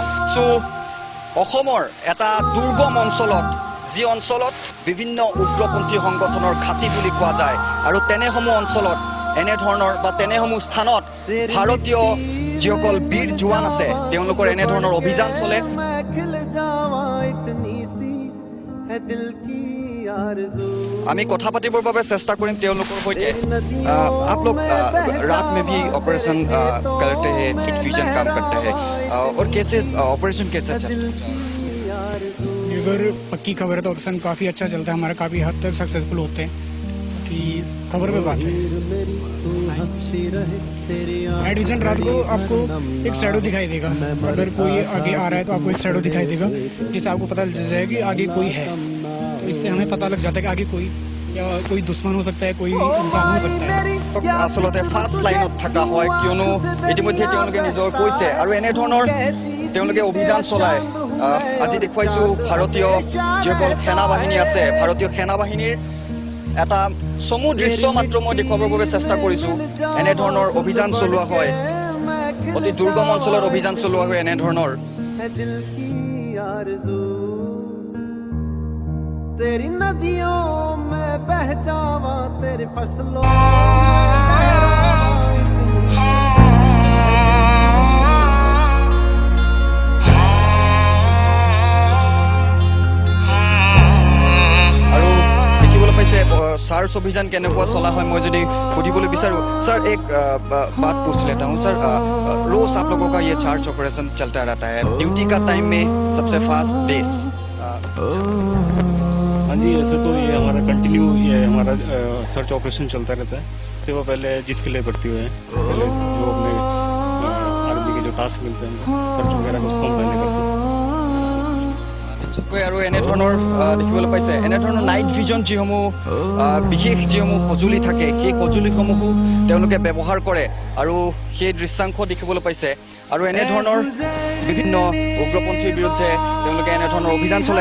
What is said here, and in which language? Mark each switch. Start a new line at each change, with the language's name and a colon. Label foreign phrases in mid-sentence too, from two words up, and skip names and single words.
Assamese: অসমৰ এটা দুৰ্গম অঞ্চলত, যি অঞ্চলত বিভিন্ন উগ্ৰপন্থী সংগঠনৰ ঘাটি বুলি কোৱা যায়, আৰু তেনেসমূহ অঞ্চলত এনেধৰণৰ বা তেনেসমূহ স্থানত ভাৰতীয় যিসকল বীৰ জোৱান আছে তেওঁলোকৰ এনেধৰণৰ অভিযান চলে। আমি কথা পাতিবৰ বাবে চেষ্টা কৰিম তেওঁলোকৰ সৈতে।
Hindi: आप लोग रात में भी ऑपरेशन करते हैं,
English: night vision
Hindi: काम करते हैं, और कैसे ऑपरेशन कैसे चलता है? अगर पक्की खबर है तो ऑपरेशन काफ़ी अच्छा चलता है हमारा, काफ़ी हद तक सक्सेसफुल होते हैं कि खबर पे बात है।
English: night vision
Hindi: रात को आपको एक शैडो दिखाई देगा, अगर कोई आगे आ रहा है तो आपको एक शैडो दिखाई देगा जिससे आपको पता चल जाएगा कि आगे कोई है। तो इससे हमें पता लग जाता है कि आगे कोई या कोई दुश्मन हो सकता है, कोई इंसान हो सकता है।
Assamese: আচলতে
English: first line
Assamese: থকা হয়, কিয়নো ইতিমধ্যে তেওঁলোকে নিজৰ কৈছে আৰু এনেধৰণৰ তেওঁলোকে অভিযান চলায়। আজি দেখুৱাইছোঁ ভাৰতীয় যিসকল সেনাবাহিনী আছে, ভাৰতীয় সেনাবাহিনীৰ এটা চমু দৃশ্য মাত্ৰ মই দেখুৱাবৰ বাবে চেষ্টা কৰিছোঁ। এনেধৰণৰ অভিযান চলোৱা হয়, অতি দুৰ্গম অঞ্চলত অভিযান চলোৱা হয় এনেধৰণৰ।
Hindi: तेरी नदियों में बह जावा, तेरी फसलों
Assamese: আৰু দেখিবলৈ পাইছে সাৰ্চ অভিযান কেনেকুৱা চলা হয়। মই যদি সুধিবলৈ বিচাৰোঁ,
Hindi: सर एक बात पूछ लेता हूँ सर, रोज आप लोगों का ये
English: search operation
Hindi: चलता रहता है, ड्यूटी का टाइम में सबसे
English: fast days?
Hindi: हाँ जी, ऐसे तो ये हमारा कंटिन्यू ये हमारा
English: search operation
Hindi: चलता रहता है। तो वो पहले जिसके लिए भर्ती हुए हैं, पहले जो अपने आर्मी के जो टास्क मिलते हैं सर्च वगैरह को उसको हम पहले करते हैं।
Assamese: নিশ্চয়কৈ আৰু এনেধৰণৰ দেখিবলৈ পাইছে, এনেধৰণৰ
English: night vision
Assamese: যিসমূহ বিশেষ যিসমূহ সঁজুলি থাকে সেই সঁজুলিসমূহো তেওঁলোকে ব্যৱহাৰ কৰে আৰু সেই দৃশ্যাংশ দেখিবলৈ পাইছে। আৰু এনেধৰণৰ বিভিন্ন উগ্ৰপন্থীৰ বিৰুদ্ধে তেওঁলোকে এনেধৰণৰ অভিযান চলায়।